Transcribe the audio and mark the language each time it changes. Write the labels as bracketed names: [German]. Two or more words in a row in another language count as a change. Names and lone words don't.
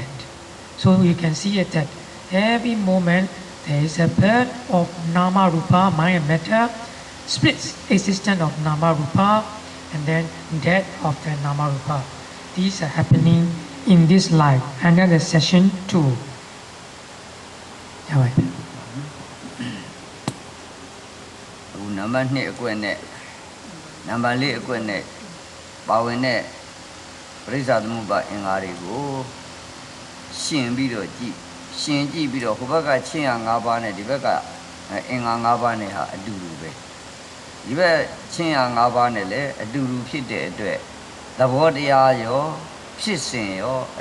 [English] So you can see it that every moment there is a birth of Nama Rupa, mind and matter, splits existence of Nama Rupa, and then death of the Nama Rupa. These are happening in this life. And then the session 2. Yeah, [Burmese] number 2 အကွက်နဲ့ number 4အကွက်နဲ့ပါဝင်တဲ့ပရိစ္ဆာသမုပ္ပါအင်္ဂါတွေကိုရှင်ပြီးတော့ကြည့်ပြီးတော့ဟိုဘက်ကချင်းရ5ပါးနဲ့ဒီဘက်ကအင်္ဂါ5ပါး နဲ့ဟာအတူတူပဲဒီဘက်ချင်းရ5ပါးနဲ့လည်းအတူတူဖြစ်တဲ့အတွက်သဘောတရားရောဖြစ်စဉ်ရောအ